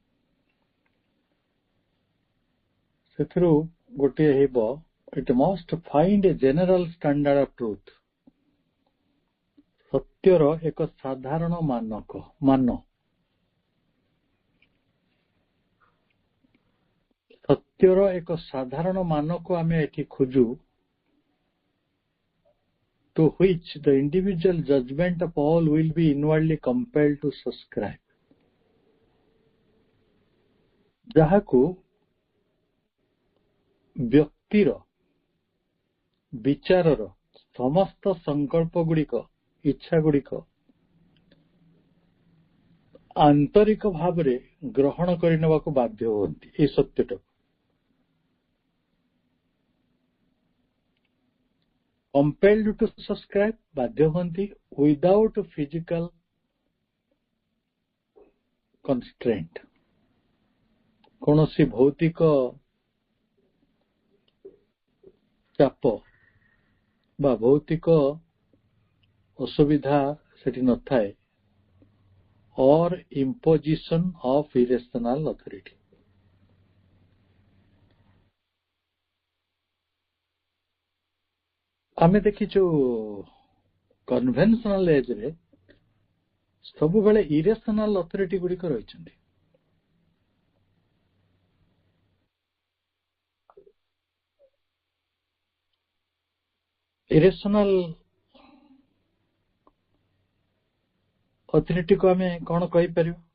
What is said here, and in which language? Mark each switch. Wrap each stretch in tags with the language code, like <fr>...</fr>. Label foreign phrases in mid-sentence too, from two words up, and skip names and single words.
<or>ସେଥିରୁ ଗୋଟିଏ ହେବ</or> <en>It must find a general standard of truth.</en> <or>ସତ୍ୟର ଏକ ସାଧାରଣ ମାନ ସତ୍ୟର ଏକ ସାଧାରଣ ମାନକୁ ଆମେ ଏଠି ଖୋଜୁ,</or> <en>to which the individual judgment of all will be inwardly compelled to subscribe।</en> <or>ଯାହାକୁ ବ୍ୟକ୍ତିର ବିଚାରର ସମସ୍ତ ସଂକଳ୍ପ ଗୁଡ଼ିକ ଇଚ୍ଛା ଗୁଡ଼ିକ ଆନ୍ତରିକ ଭାବରେ ଗ୍ରହଣ କରିନେବାକୁ ବାଧ୍ୟ ହୁଅନ୍ତି। ଏହି ସତ୍ୟଟାକୁ</or> <en>compelled to subscribe</en> <or>ବାଧ୍ୟ ହୁଅନ୍ତି</or> <en>without physical constraint।</en> <or>କୌଣସି ଭୌତିକ ଚାପ ବା ଭୌତିକ ଅସୁବିଧା ସେଠି ନଥାଏ,</or> <en>or imposition of irrational authority।</en> <or>ଆମେ ଦେଖିଛୁ</or> <en>conventional ageରେ</en> <or>ସବୁବେଳେ</or> <en>irrational authority</en> <or>ଗୁଡ଼ିକ ରହିଛନ୍ତି।</or> <en>irrational authorityକୁ</en> <or>ଆମେ କଣ କହିପାରିବୁ?</or>